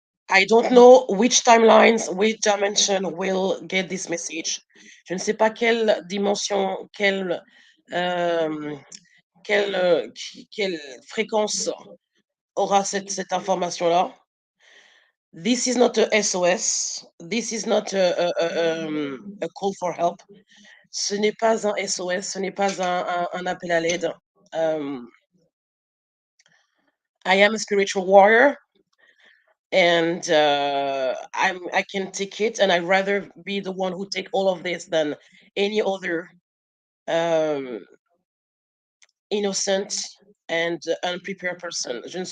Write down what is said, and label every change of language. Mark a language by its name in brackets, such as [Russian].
[English] I don't know which timelines, which dimension will get this message. [French] Je ne sais pas quelle dimension, euh, quelle fréquence aura cette information-là. [English] This is not a SOS. This is not a call for help. [French] Ce n'est pas un SOS, ce n'est pas un appel à l'aide. [English] I am a spiritual warrior, and I can take it, and I'd rather be the one who take all of this than any other um, innocent and unprepared person.